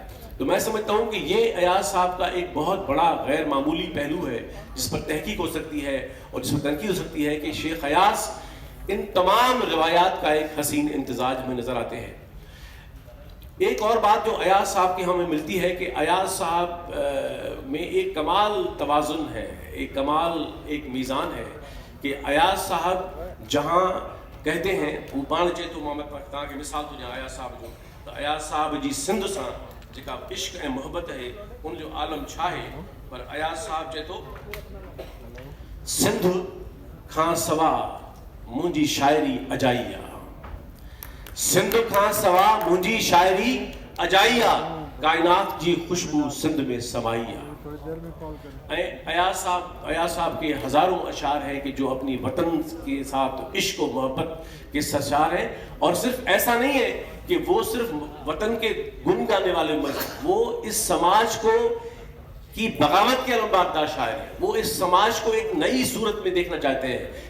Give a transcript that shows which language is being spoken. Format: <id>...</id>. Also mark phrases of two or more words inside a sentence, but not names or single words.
<ur>تو میں سمجھتا ہوں کہ یہ ایاز صاحب کا ایک بہت بڑا غیر معمولی پہلو ہے جس پر تحقیق ہو سکتی ہے اور جس پر تنقید ہو سکتی ہے کہ شیخ ایاز ان تمام روایات کا ایک حسین امتزاج میں نظر آتے ہیں. ایک اور بات جو ایاز صاحب کی ہمیں ملتی ہے کہ ایاز صاحب میں ایک کمال توازن ہے، ایک کمال ایک میزان ہے کہ ایاز صاحب جہاں کہتے ہیں وہ</ur> <sd>पाण चे तो मां तव्हांखे मिसाल थो ॾियां अयाज साहब जो, तो अयाज साहब जी सिंध सां जेका इश्क ऐं मोहब्बत है उन जो आलम छा है, पर अयाज साहब चए थो सिंध खां सवा मुंहिंजी शायरी अजाई आ, सिंध खां सवा मुंहिंजी शायरी अजाई आ, कायनात जी खुशबू सिंध में समाई आ।</sd> <ur>ایاز صاحب کے ہزاروں اشعار ہیں کہ جو اپنی وطن کے ساتھ عشق اور محبت کے اشعار ہیں. اور صرف ایسا نہیں ہے کہ وہ صرف وطن کے گن گانے والے مرد، وہ اس سماج کو کی بغاوت کے علمبردار شاعر ہے، وہ اس سماج کو ایک نئی صورت میں دیکھنا چاہتے ہیں.</ur>